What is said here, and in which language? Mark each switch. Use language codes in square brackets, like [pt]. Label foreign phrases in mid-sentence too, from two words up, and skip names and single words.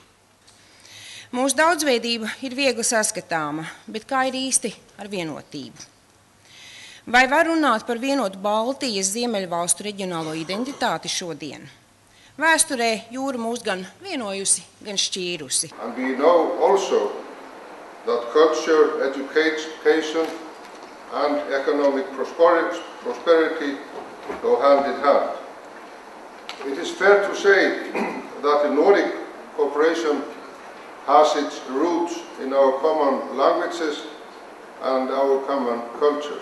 [lv] Mūsu daudzveidība ir viegli saskatāma, bet kā ir īsti ar vienotību? Vai var runāt par vienotu Baltijas Ziemeļvalstu reģionālo identitāti šodien? Vēsturē jūra mūs gan vienojusi, gan šķīrusi. [en] And we know also that culture, education and economic prosperity go hand in hand. It is fair to say that the Nordic cooperation has its roots in our common languages and our common cultures.